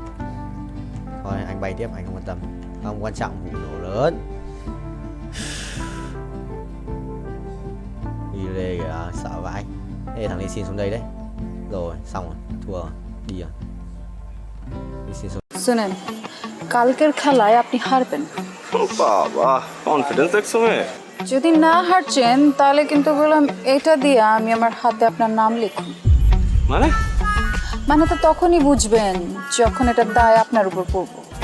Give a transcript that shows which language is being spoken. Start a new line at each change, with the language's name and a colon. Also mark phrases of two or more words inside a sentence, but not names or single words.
Vietnamese: Thôi anh bay tiếp, anh không quan tâm. Không quan trọng vụ nổ lớn. Đi đây kìa, sợ vãi. Ê thằng này xin xuống đây đấy. Rồi xong rồi, thua rồi. Đi rồi. Đi xin xuống.
Bangla: শুনেন, কালকের খেলায় আপনি হারবেন। বাবা, কনফিডেন্স দেখছো মেয়ে? যদি না হারছেন তাহলে কিন্তু বললাম এটা দিয়ে আমি আমার হাতে আপনার নাম লিখুন। মানে তো তখনই বুঝবেন যখন এটা দায় আপনার উপর পড়বো।